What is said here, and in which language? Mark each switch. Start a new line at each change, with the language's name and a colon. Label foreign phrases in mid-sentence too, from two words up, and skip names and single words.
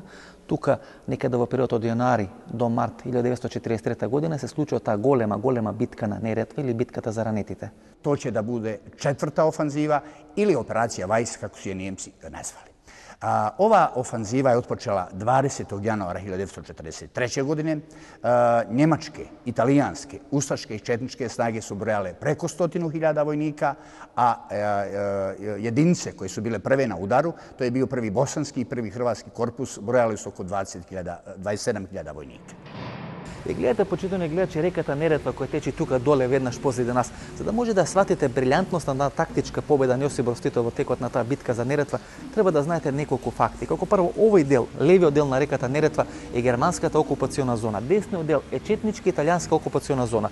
Macedonian: Тука, некаде во период од јанари до март 1943 година се случува таа голема битка на Неретва или битката за ранетите.
Bosnian: To će da bude 4. ofanziva ili operacija Vajs, kako su je Njemci nazvali. Ova ofanziva je otpočela 20. januara 1943. godine. Njemačke, italijanske, ustaške i četničke snage su brojale preko 100.000 vojnika, a jedinice koje su bile prve na udaru, to je bio prvi bosanski i prvi hrvatski korpus, brojali su oko 27.000 vojnika.
Macedonian: И гледате, почитувани гледачи, реката Неретва која тече тука доле веднаш позади нас. За да може да сватите брилјантноста на тактичка победа на Јосип Брос Тито во текот на таа битка за Неретва, треба да знаете неколку факти. Како прво, овој дел, левиот дел на реката Неретва е германската окупациона зона, десниот дел е четнички италијанска окупациона зона.